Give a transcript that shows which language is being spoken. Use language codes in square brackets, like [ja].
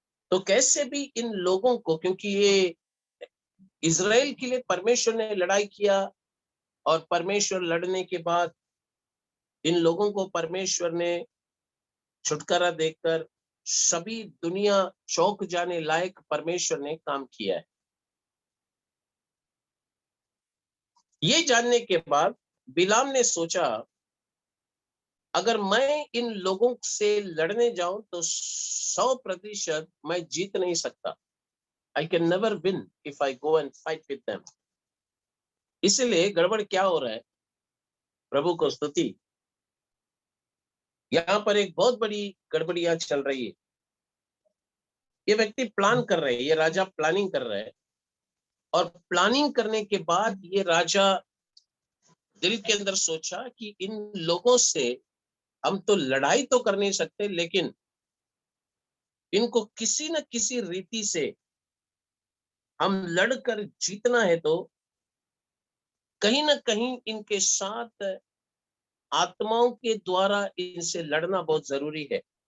[hi] तो कैसे भी इन लोगों को, क्योंकि ये इज़राइल के लिए परमेश्वर ने लड़ाई किया और परमेश्वर लड़ने के बाद इन लोगों को परमेश्वर ने छुटकारा देकर सभी दुनिया चौंक जाने लायक परमेश्वर ने काम किया है। ये जानने के बाद बिलाम ने सोचा, अगर मैं इन लोगों से लड़ने जाऊं तो 100% मैं जीत नहीं सकता। [en] I can never win if I go and fight with them। [hi] इसलिए गड़बड़ क्या हो रहा है, प्रभु को स्तुति। यहाँ पर एक बहुत बड़ी गड़बड़ियां चल रही है। ये व्यक्ति प्लान कर रहे हैं, ये राजा प्लानिंग कर रहा है, और प्लानिंग करने के बाद ये राजा दिल के अंदर सोचा कि इन लोगों से हम तो लड़ाई तो कर नहीं सकते, लेकिन इनको किसी न किसी रीति से हम लड़कर जीतना है, तो कहीं ना कहीं इनके साथ आत्माओं के द्वारा इनसे लड़ना बहुत जरूरी है।